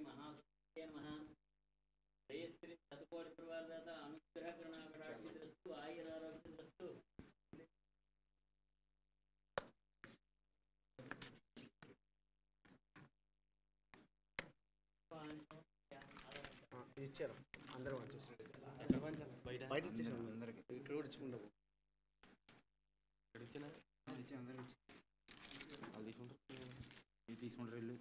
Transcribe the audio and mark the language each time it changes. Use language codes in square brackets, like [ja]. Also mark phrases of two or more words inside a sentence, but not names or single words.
[sa] महासरस्वती नमः श्रेयस्त्री शतकोटि प्रवारदाता अनुग्रह करुणाकटाक्षितस्तु आयुरारोग्यस्तु [te] ఇచ్చారు అందరూ వచ్చేసి ఎక్కడ పంచాలి బయట ఇచ్చేసాం అందరికి ఇక్కడ కూడా ఇచ్చుకుంటాము అందరికి అది తీసుకుంటారు ఇల్లు